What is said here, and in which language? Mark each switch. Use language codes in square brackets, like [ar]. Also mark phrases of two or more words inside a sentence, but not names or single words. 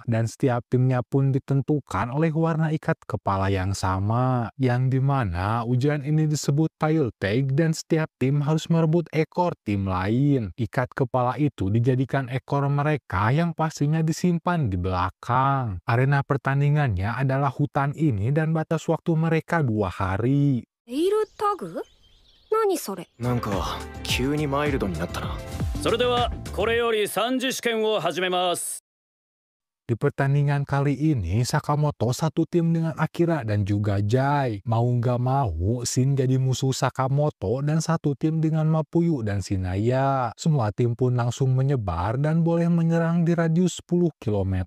[id] Dan setiap timnya pun ditentukan oleh warna ikat kepala yang sama, yang dimana ujian ini disebut [en] tail tag [id] dan setiap tim harus merebut ekor tim lain. Ikat kepala itu dijadikan ekor mereka yang pastinya disimpan di belakang. Arena pertandingannya adalah hutan ini dan batas waktu mereka 2 hari. [ja] エイルタグ？何それ？なんか急にマイルドになったな。それではこれより3次試験を始めます。 [id] Di pertandingan kali ini, Sakamoto satu tim dengan Akira dan juga Jai. Mau nggak mau, Shin jadi musuh Sakamoto dan satu tim dengan Mapuyu dan Shinaya. Semua tim pun langsung menyebar dan boleh menyerang di radius 10 km.